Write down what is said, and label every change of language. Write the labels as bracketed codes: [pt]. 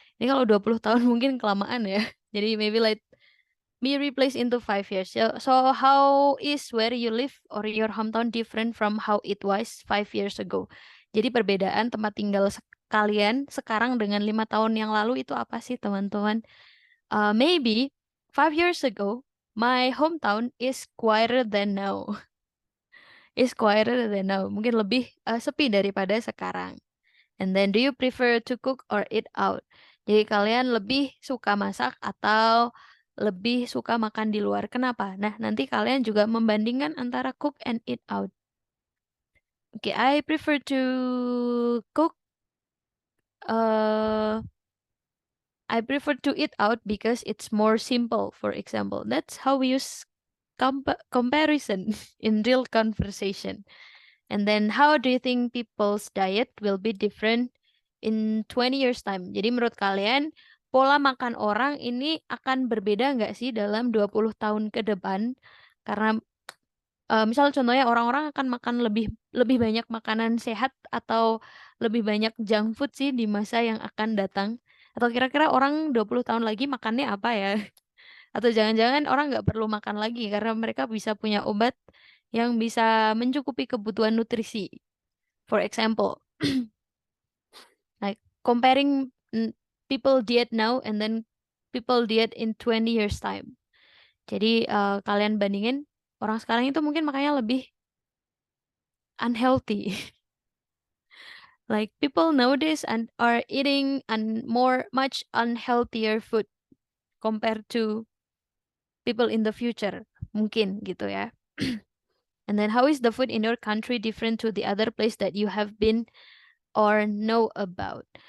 [id] Ini kalau 20 tahun mungkin kelamaan ya. [en] Jadi maybe like be replaced into 5 years. So how is where you live or your hometown different from how it was 5 years ago? [id] Jadi perbedaan tempat tinggal kalian sekarang dengan 5 tahun yang lalu itu apa sih, teman-teman? [en] Maybe 5 years ago, my hometown is quieter than now. Is quieter than now. [id] Mungkin lebih sepi daripada sekarang. [en] And then, do you prefer to cook or eat out? [id] Jadi kalian lebih suka masak atau lebih suka makan di luar? Kenapa? Nah, nanti kalian juga membandingkan antara [en] cook and eat out. Okay, I prefer to cook. Uh, I prefer to eat out because it's more simple, for example. That's how we use comparison in real conversation. And then how do you think people's diet will be different in 20 years time? [id] Jadi menurut kalian pola makan orang ini akan berbeda nggak sih dalam 20 tahun ke depan? Karena misal contohnya orang-orang akan makan lebih lebih banyak makanan sehat atau lebih banyak junk food sih di masa yang akan datang. Atau kira-kira orang 20 tahun lagi makannya apa ya? Atau jangan-jangan orang nggak perlu makan lagi karena mereka bisa punya obat yang bisa mencukupi kebutuhan nutrisi. [en] For example, like comparing people diet now and then people diet in 20 years time. [id] Jadi kalian bandingin orang sekarang itu mungkin makanya lebih unhealthy. [en] Like people nowadays and are eating much unhealthier food compared to people in the future. [id] Mungkin gitu ya. [en] And then how is the food in your country different to the other place that you have been or know about?